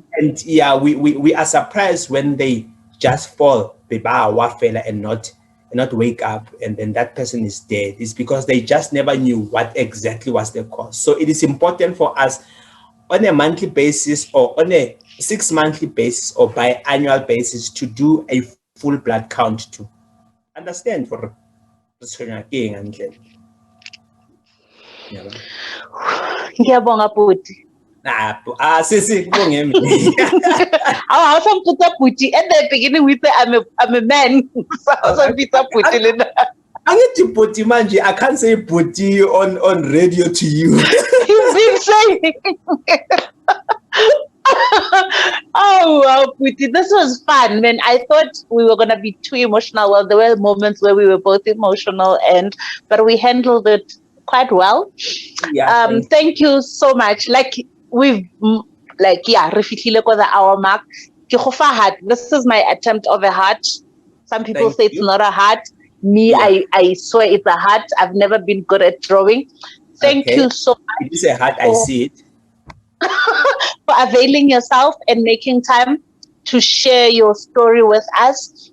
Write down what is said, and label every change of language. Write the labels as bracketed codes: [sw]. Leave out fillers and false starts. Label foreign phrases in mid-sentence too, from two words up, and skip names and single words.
[en] And yeah, we are surprised when they just fall and not wake up, and then that person is dead. It's because they just never knew what exactly was the cause. So it is important for us on a monthly basis or on a 6 monthly basis or biannual basis to do a full blood count to understand for [zu] Ngiyabonga bhuti. Sisi kubongemi. [en] I also put up bhuti at the beginning we say I'm a man. So I also put up [nd] bhuti lena. [zu] Angithi bhuti manje, [en] I can't say bhuti on radio to you. You've been saying. Oh wow, Puti, this was fun, man. I thought we were gonna be too emotional. Well, there were moments where we were both emotional, but we handled it quite well. Yeah. Thank you so much. [tn] Re fihlile ko [en] the hour mark. [tn] Ke go fa heart. [en] This is my attempt of a heart. Some people say it's not a heart. Me, yeah. I swear it's a heart. I've never been good at drawing. Thank you so much. It is a heart, I see it. For availing yourself and making time to share your story with us.